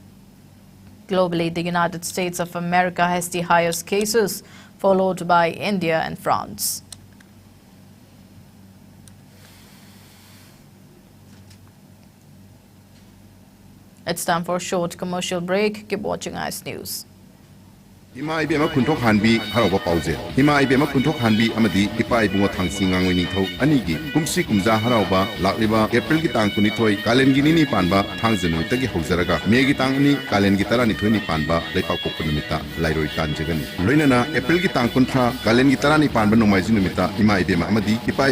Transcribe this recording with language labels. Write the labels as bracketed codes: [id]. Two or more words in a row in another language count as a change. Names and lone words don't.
[en] Globally, the United States of America has the highest cases, followed by India and France. It's time for a short commercial break. Keep watching ICE News. [mni] Hima ibema kuntok hanbi harawa pauze. Hima ibema kuntok hanbi amadi ipa ibunga thangsing angoi ningthau anigi kumsi kumja harawa lakliba April gi tang kunithoi kalen gi ni panba thangjenoi tagi hojaraga me gi tang ni kalen gi tara ni thoi ni panba leipa kokku numita lairoi tan jagani loinana April gi tang kunthra kalen gi tara ni panba nomai ji numita hima ibema amadi ipa